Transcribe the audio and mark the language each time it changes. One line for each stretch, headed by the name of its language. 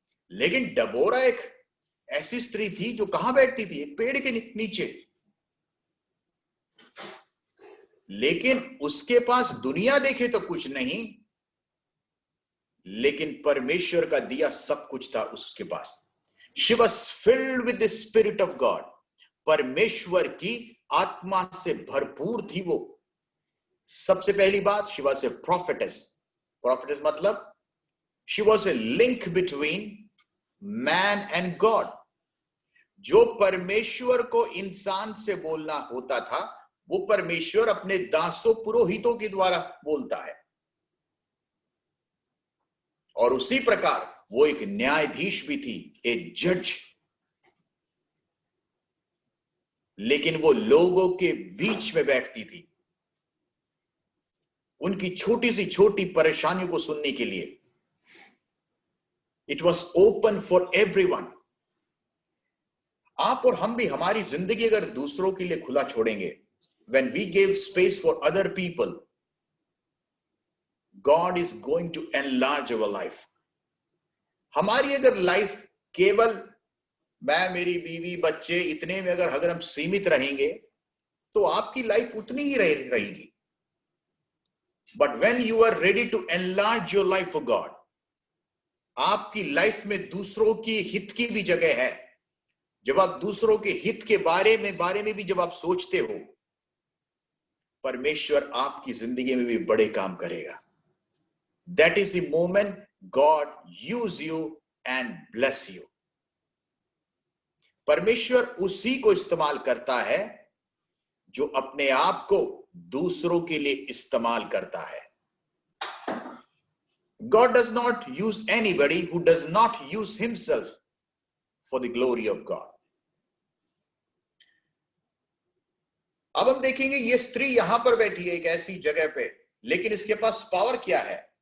Hindi: लेकिन डेबोरा एक ऐसी स्त्री थी जो कहां बैठती थी? एक पेड़ के नीचे। लेकिन उसके पास दुनिया देखे तो कुछ नहीं, लेकिन परमेश्वर का दिया सब कुछ था उसके पास।
English: She was filled with the Spirit of God.
Hindi: परमेश्वर की आत्मा से भरपूर थी वो। सबसे पहली बात,
English: she was a prophetess. Prophetess मतलब she was a link between man and God.
Hindi: जो परमेश्वर को इंसान से बोलना होता था, वो परमेश्वर अपने दासों पुरोहितों के द्वारा बोलता है। और उसी प्रकार वो एक न्यायाधीश भी थी, एक जज। लेकिन वो लोगों के बीच में बैठती थी, उनकी छोटी सी छोटी परेशानियों को सुनने के लिए।
English: It was open for everyone.
Hindi: आप और हम भी हमारी जिंदगी अगर दूसरों के लिए खुला छोड़ेंगे,
English: when we give space for other people, God is going to enlarge our life.
Hindi: हमारी अगर लाइफ केवल मैं, मेरी बीवी, बच्चे, इतने में अगर हम सीमित रहेंगे, तो आपकी लाइफ उतनी ही रहेगी।
English: But when you are ready to enlarge your life for God,
Hindi: आपकी लाइफ में दूसरों की हित की भी जगह है। जब आप दूसरों के हित के बारे में भी जब आप सोचते हो, परमेश्वर आपकी जिंदगी में भी बड़े काम करेगा।
English: That is the moment God use you and bless you.
Hindi: परमेश्वर उसी को इस्तेमाल करता है जो अपने आप को दूसरों के लिए इस्तेमाल करता है।
English: God does not use anybody who does not use himself for the glory of God.
Hindi: अब हम देखेंगे ये स्त्री यहां पर बैठी है एक ऐसी जगह पे, लेकिन इसके पास पावर क्या है?